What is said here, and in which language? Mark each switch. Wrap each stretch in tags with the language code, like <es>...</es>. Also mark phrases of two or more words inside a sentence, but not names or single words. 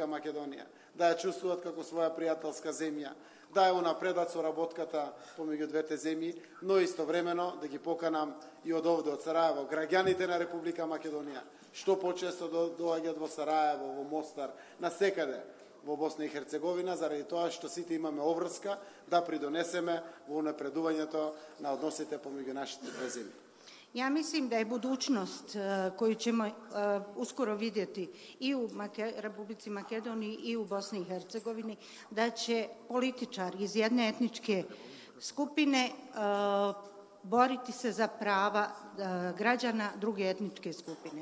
<mk>Македонија, да ја чувствуваат како своја пријателска земја, да ја унапредат соработката помеѓу двете земји, но истовремено да ги поканам и од овде, од Сараево, граѓаните на Република Македонија, што почесто доаѓаат во Сараево, во Мостар, насекаде во Босна и Херцеговина, заради тоа што сите имаме обврска да придонесеме во унапредувањето на односите помеѓу нашите две земји.</mk> <bs>Ja mislim da je budućnost koju ćemo uskoro vidjeti i u Republici Makedoniji i u Bosni i Hercegovini, da će političari iz jedne etničke skupine boriti se za prava građana druge etničke skupine.</bs>